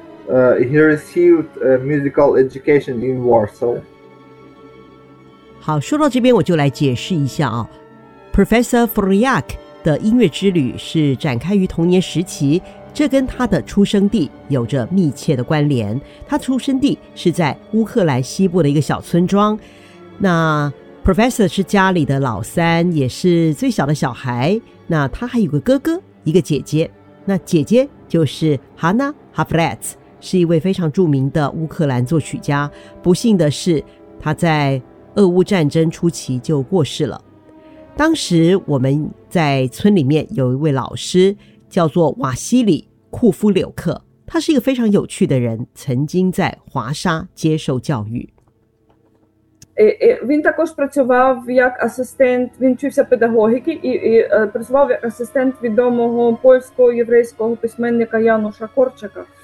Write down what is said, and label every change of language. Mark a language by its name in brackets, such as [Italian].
[English] He received musical education in Warsaw. [Chinese] 好，说到这边我就来解释一下啊 ，Professor Forliak。的音乐之旅是展开于童年时期，这跟他的出生地有着密切的关联。他出生地是在乌克兰西部的一个小村庄。那 Professor 是家里的老三，也是最小的小孩。那他还有个哥哥，一个姐姐。那姐姐就是 Hannah Hafratz， 是一位非常著名的乌克兰作曲家。不幸的是，他在俄乌战争初期就过世了。当时我们在村里面有一位老师叫做瓦西里库夫柳克，他是一个非常有趣的人，曾经在华沙接受教育。 [Ukrainian] він також працював як асистент, він вчився педагогіки і працював як асистент відомого польсько-єврейського письменника Януша Корчака.